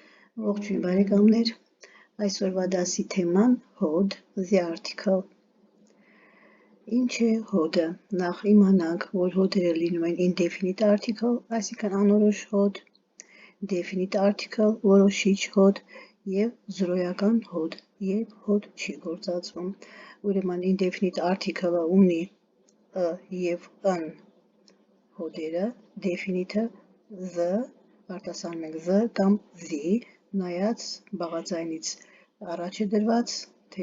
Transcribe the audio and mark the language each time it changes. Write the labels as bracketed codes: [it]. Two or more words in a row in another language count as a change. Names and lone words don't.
[hy] Ողջույն բարեկամներ, այսօրվա դասի թեման հոդ, [en] the article։ [hy] Ինչ է հոդը։ Նախ իմանանք, որ հոդերը լինում են [en] indefinite article, [hy] այսինքն անորոշ հոդ, [en] definite article, [hy] որոշիչ հոդ և զրոյական հոդ, երբ հոդ չի գործածվում։ Ուրեմն [en] indefinite article-ը [hy] ունի և n հոդերը, definite-ը the, արտասանում ենք the կամ the, նայած բաղաձայնից առաջ է դրված, թե